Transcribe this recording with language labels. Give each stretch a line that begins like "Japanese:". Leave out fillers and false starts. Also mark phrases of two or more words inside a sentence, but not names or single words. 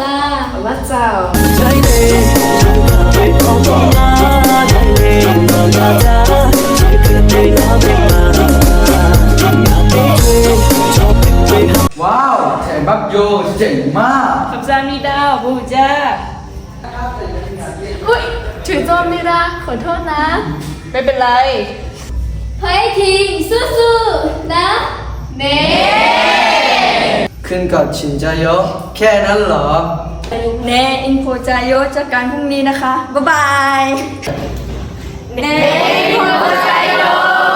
Korean: 맞아요. 와우, 대박요. 진짜 임마. 감사합니다. 보자.
Thai: อุ๊ย 죄송합니다. ขอโทษนะ ไม่เป็นไร
Korean: 파이팅! 수수! 나? 네! 큰 거 진짜요?
Thai: แค่นั้นเหรอ เนอินโฟจายโยเจอกันพรุ่งนี้นะคะ บ๊ายบาย
Korean: 네! 고마워요!